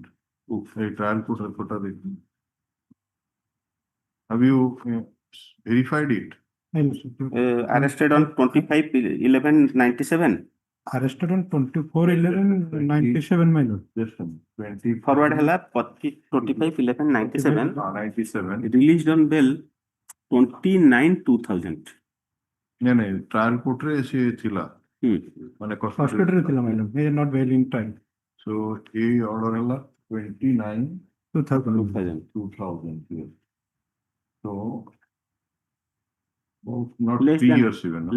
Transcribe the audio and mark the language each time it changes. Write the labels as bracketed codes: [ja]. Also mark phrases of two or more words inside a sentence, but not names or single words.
[en] A trial court reporter. Have you verified it? Arrested on 25/11/97. Arrested on 24/11/97, my lord. Just 20. Forward hela 25/11/97. 97. Released on bail 29/2000. [or] ନାଇଁ [en] trial court [or] ସେ ଥିଲା ମାନେ Custody ଥିଲା, [en] my lord. He is not bail in trial. [or] ସୋ ଏଇ ଅର୍ଡର ହେଲା 29 2000. 2000. [en] 2000 yes. So Not Less 3 than- years even. no?